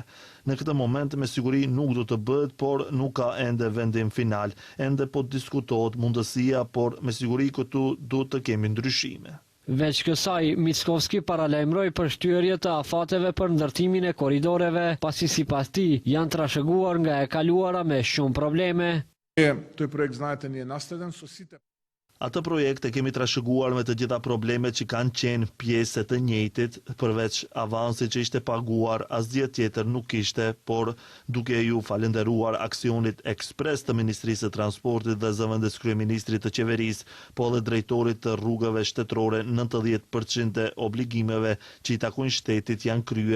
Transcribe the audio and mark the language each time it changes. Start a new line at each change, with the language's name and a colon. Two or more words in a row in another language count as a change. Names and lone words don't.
Albanian: Në këtë moment me siguri nuk do të bëhet, por nuk ka ende vendim final. Ende po diskutohet mundësia, por me siguri këtu duhet të kemi ndryshime. Veç kësaj, Mickoski paralajmëroi për shtyerje të afateve për ndërtimin e koridoreve, pasi sipas tij janë trashëguar nga e kaluara me shumë probleme.
Macedonian: Той проект, знаете, ни е наследен со сите.
Albanian: Atë projekt e kemi trashëguar me të gjitha problemet që kanë qenë pjesë të njëjtit, përveç avansit që ishte paguar, asgjë tjetër nuk ishte, por duke ju falënderuar aksionit ekspres të Ministrisë së Transportit dhe zëvendës kryeministrit të qeverisë, po edhe drejtorit të rrugëve shtetërore, 90% e obligimeve që i takojnë shtetit janë kryer.